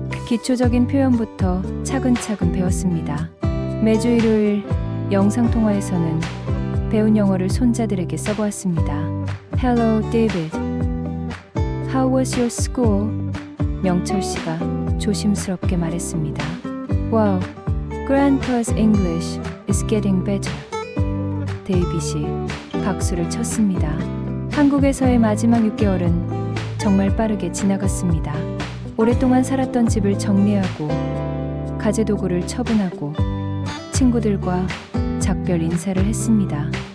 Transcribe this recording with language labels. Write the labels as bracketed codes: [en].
[ko] 기초적인 표현부터 차근차근 배웠습니다. 매주 일요일 영상통화에서는 배운 영어를 손자들에게 써보았습니다. [en] Hello, David. How was your school? [ko] 명철 씨가 조심스럽게 말했습니다. [en] Wow, Grandpa's English is getting better. [ko] 데이빗이 박수를 쳤습니다. 한국에서의 마지막 6개월은 정말 빠르게 지나갔습니다. 오랫동안 살았던 집을 정리하고 가재도구를 처분하고 친구들과 작별 인사를 했습니다.